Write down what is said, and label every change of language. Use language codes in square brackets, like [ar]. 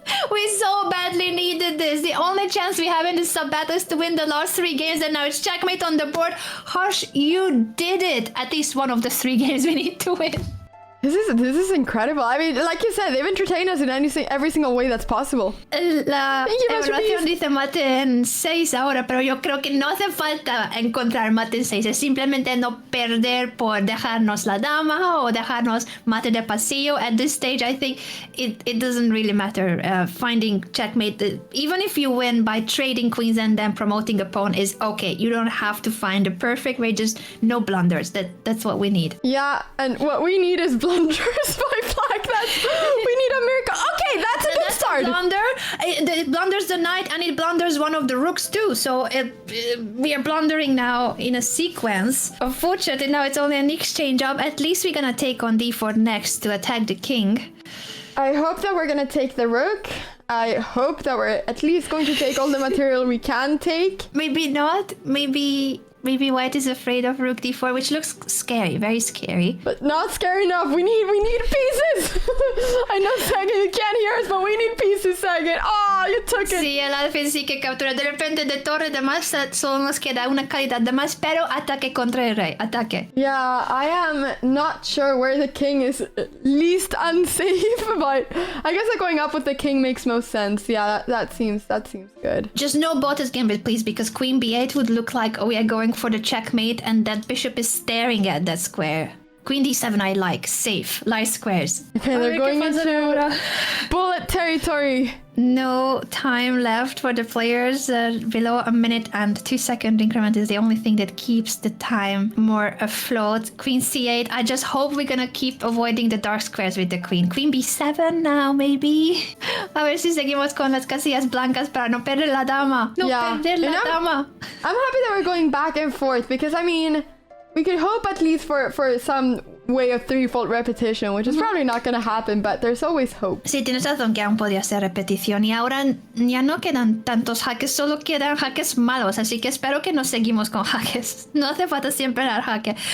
[en] We so badly needed this. The only chance we have in this sub battle is to win the last 3 games, and now it's checkmate on the board. Harsh, you did it. At least one of the 3 games we need to win. This is incredible. I mean, like you said, they've entertained us in every single way that's possible. [es] La [en] Thank you, Master [es] evaluación [en] Beast. [es] dice mate en 6 ahora, pero yo creo que no hace falta encontrar mate en 6. Es simplemente no perder por dejarnos la dama o dejarnos mate de pasillo. [en] At this stage, I think it doesn't really matter finding checkmate. Even if you win by trading queens and then promoting a pawn is okay. You don't have to find the perfect way, just no blunders. That's what we need. Yeah, and what we need is blunders by black. We need a miracle. Okay, that's a good start. Blunder. It blunders the knight and it blunders one of the rooks too. So we are blundering now in a sequence. Unfortunately, now it's only an exchange job. At least we're gonna take on d4 next to attack the king. I hope that we're gonna take the rook. I hope that we're at least going to take all the material we can take. Maybe not. Maybe white is afraid of rook d4, which looks scary, very scary. But not scary enough. We need pieces. I know, Sagan, you can't hear us, but we need pieces, Sagan. Oh, you took it. [es] Sí, el alfil sí que captura. De repente de torre de más solo nos queda una calidad de más, pero ataque contra el rey. Ataque. [en] Yeah, I am not sure where the king is least unsafe, but I guess that going up with the king makes most sense. Yeah, that seems good. Just no bottom gambit, please, because queen b8 would look like we are going for the checkmate and that bishop is staring at that square. Queen d7 I like. Safe. Light squares. Okay, they're going into bullet territory. No time left for the players. Below a minute and 2-second increment is the only thing that keeps the time more afloat. Queen c8. I just hope we're gonna keep avoiding the dark squares with the queen. Queen b7 now, maybe. [es] A ver si seguimos con las casillas blancas para no perder la dama. No perder la dama. [en] I'm happy that we're going back and forth because, I mean, we could hope at least for some way of threefold repetition, which is probably not going to happen, but there's always hope. [es] Sí, tienes razón que aún podía ser repetición y ahora ya no quedan tantos jaques, solo quedan jaques malos, así que espero que no seguimos con jaques. No hace falta siempre dar jaque.